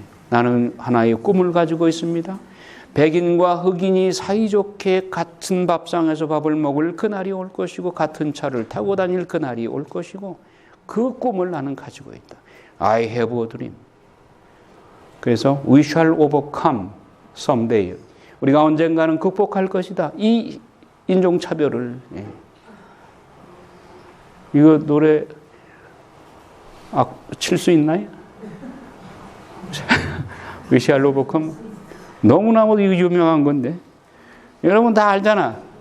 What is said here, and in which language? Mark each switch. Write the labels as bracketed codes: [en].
[ko] 나는 하나의 꿈을 가지고 있습니다. 백인과 흑인이 사이좋게 같은 밥상에서 밥을 먹을 그날이 올 것이고, 같은 차를 타고 다닐 그날이 올 것이고, 그 꿈을 나는 가지고 있다. [en] I have a dream. [ko] 그래서 [en] we shall overcome someday. [ko] 우리가 언젠가는 극복할 것이다. 이 인종차별을. 이거 노래 칠 수 있나요? [en] We shall overcome. [ko] 너무나도 유명한 건데. 여러분 다 알잖아.